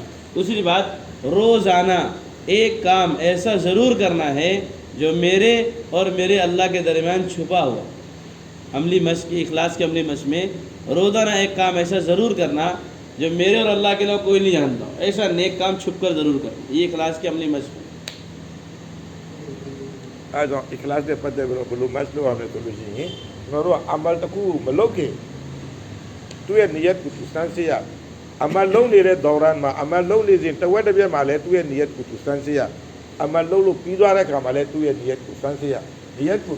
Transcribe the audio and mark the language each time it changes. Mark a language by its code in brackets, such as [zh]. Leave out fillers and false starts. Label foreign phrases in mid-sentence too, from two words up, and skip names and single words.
[hi] दूसरी बात, रोज़ाना एक काम ऐसा ज़रूर करना है जो मेरे और मेरे अल्लाह के दरमियान छुपा हुआ। अमली मश्क की इखलास के अमली मश्क में रोज़ाना एक काम ऐसा ज़रूर करना जो मेरे और अल्लाह के अलावा कोई नहीं जानता हो। ऐसा नेक काम छुप कर ज़रूर करना, ये इखलास की अमली मश्क है। [my] အဲ့တော့ ikhlas နဲ့ပတ်သက်ပြီးတော့ဘယ်လို match လုပ်ရမလဲဆိုလို့ရှိရင်ကျွန်တော်တို့ကအမလ်တစ်ခုမလုပ်ခင်သူ့ရဲ့ niyat ကိုစမ်းစစ်ရအမလ်လုံးနေတဲ့ဒေါရန်မှာအမလ်လုံးနေစဉ်တဝက်တစ်ပြက်မှာလည်းသူ့ရဲ့ niyat ကိုစမ်းစစ်ရအမလ်လုံးလို့ပြီးသွားတဲ့အခါမှာလည်းသူ့ရဲ့ niyat ကိုစမ်းစစ်ရ niyat ကို